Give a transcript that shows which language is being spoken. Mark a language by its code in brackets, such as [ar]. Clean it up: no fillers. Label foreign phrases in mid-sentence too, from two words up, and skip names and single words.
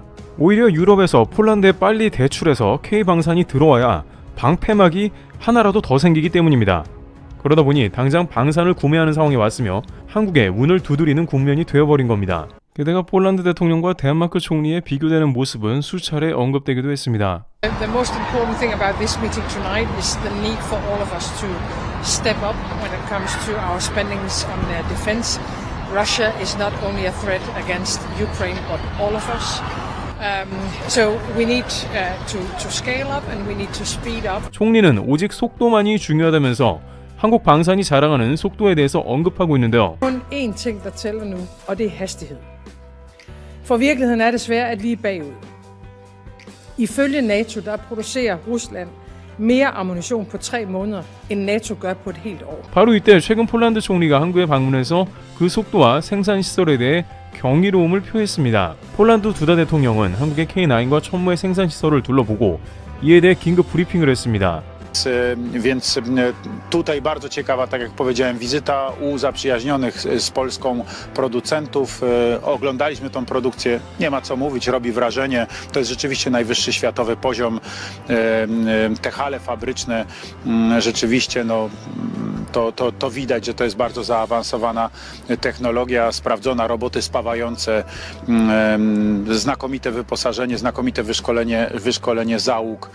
[ko] 오히려 유럽에서 폴란드에 빨리 대출해서 K방산이 들어와야 방패막이 하나라도 더 생기기 때문입니다. 그러다 보니 당장 방산을 구매하는 상황이 왔으며 한국에 문을 두드리는 국면이 되어버린 겁니다. 게다가 폴란드 대통령과 덴마크 총리의 비교되는 모습은 수차례 언급되기도 했습니다. [en] The most important thing about this meeting tonight is the need for all of us to step up when it comes to our spendings on defense. Russia is not only a threat against Ukraine, but all of us. So we need to scale up and we need to speed up. [ko] 총리는 오직 속도만이 중요하다면서 한국 방산이 자랑하는 속도에 대해서 언급하고 있는데요. [da] Kun én ting, der tæller nu, og det er hastighed. For virkeligheden er desværre, at vi er bagud. Ifølge NATO, der producerer Rusland mere ammunition på 3 måneder, end NATO gør på et helt år. [ko] 바로 이때 최근 폴란드 총리가 한국에 방문해서 그 속도와 생산 시설에 대해 경이로움을 표했습니다. 폴란드 두다 대통령은 한국의 K9과 천무의 생산 시설을 둘러보고 이에 대해 긴급 브리핑을 했습니다. [pl] Więc tutaj bardzo ciekawa, tak jak powiedziałem, wizyta u zaprzyjaźnionych z Polską producentów. Oglądaliśmy tą produkcję, nie ma co mówić, robi wrażenie. To jest rzeczywiście najwyższy światowy poziom. Te hale fabryczne rzeczywiście to widać, że to jest bardzo zaawansowana technologia, sprawdzona, roboty spawające, znakomite wyposażenie, znakomite wyszkolenie załóg.